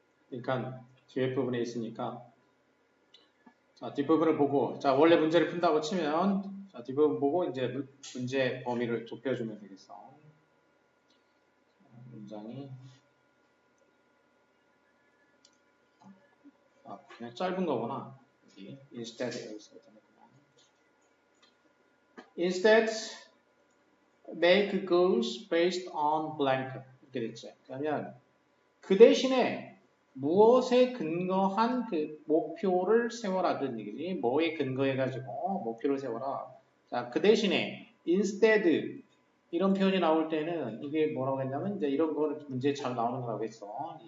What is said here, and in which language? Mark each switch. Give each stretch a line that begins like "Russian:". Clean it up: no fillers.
Korean: 빈칸 뒤에 부분에 있으니까. 자, 뒷부분을 보고, 자, 원래 문제를 푼다고 치면, 자, 뒷부분 보고 이제 문제 범위를 좁혀주면 되겠어. 문장이. 아, 그냥 짧은 거구나. 여기, instead, 여기서.
English: Instead, make goals based on blank.
Korean: 이렇게 됐죠. 그러면 그 대신에 무엇에 근거한 그 목표를 세워라 그런 얘기지. 뭐에 근거해가지고 목표를 세워라. 자, 그 대신에 instead 이런 표현이 나올 때는 이게 뭐라고 했냐면 이제 이런 거를 문제에 잘 나오는 거라고 했어.